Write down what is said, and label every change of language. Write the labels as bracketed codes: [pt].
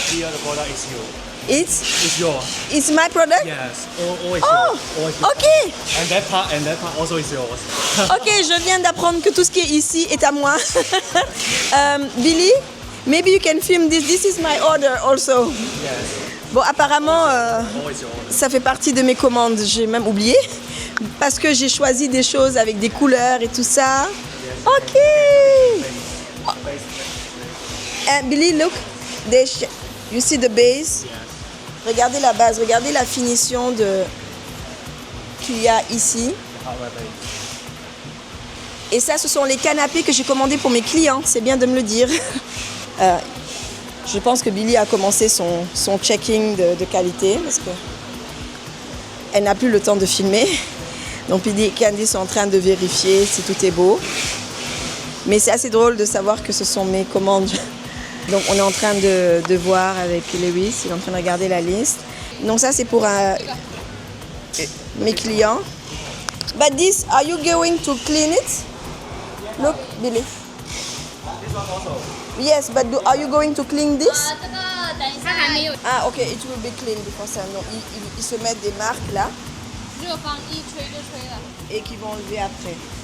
[en] Here the product is yours. It's yours. it's my product? Yes, always Oh, yours. Always yours. ok. And that part also is yours. [fr] Ok, je viens d'apprendre que tout ce qui est ici est à moi. [en] Billy, maybe you can film this. This is my order also. Yes, [fr] Bon, apparemment, [en] always yours. [fr] ça fait partie de mes commandes. J'ai même oublié. Parce que j'ai choisi des choses avec des couleurs et tout ça. Ok. [en] And Billy, look. You see the base? [fr] Regardez la base, regardez la finition qu'il y a ici. [en] Hardware base. [fr] Et ça, ce sont les canapés que j'ai commandés pour mes clients. C'est bien de me le dire. Je pense que Billy a commencé son checking de qualité parce que elle n'a plus le temps de filmer. Donc Billy et Candy sont en train de vérifier si tout est beau. Mais c'est assez drôle de savoir que ce sont mes commandes. Donc on est en train de voir avec Lewis, il est en train de regarder la liste. Donc ça c'est pour mes clients. [en] But this, are you going to clean it? Look, Billy. Yes, but are you going to clean this? [zh] 这个等一下还没有， [en] Ah, ok, it will be clean before [fr] ça. Donc ils se mettent des marques là [zh] 热风一吹就吹了。 [fr] et qu'ils vont enlever après.